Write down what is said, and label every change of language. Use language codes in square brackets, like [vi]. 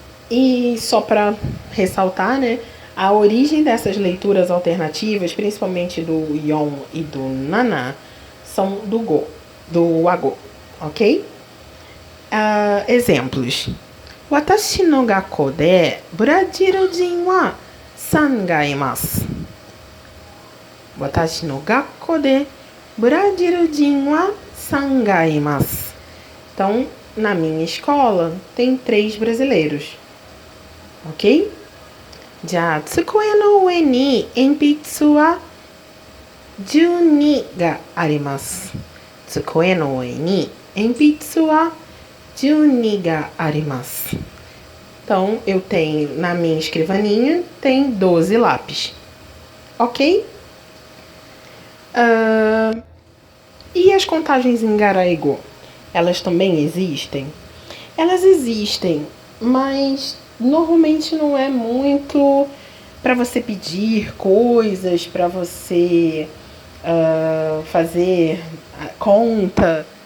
[pt] E só para ressaltar, né? A origem dessas leituras alternativas, principalmente do yon e do nana, são do go, do ago, ok? Exemplos. [ja] Watashi no gakkou de Brazilijin wa 3がいます。私の学校でブラジル人は3がいます。 [pt] Então, na minha escola, tem 3 brasileiros. Ok? じゃあ、机の上に鉛筆は12があります。机の上に鉛筆は12があります。 Então, eu tenho, na minha escrivaninha, tem 12 lápis. Ok? E as contagens em Garaigo? Elas também existem? Elas existem, mas normalmente não é muito para você pedir coisas, para você fazer conta.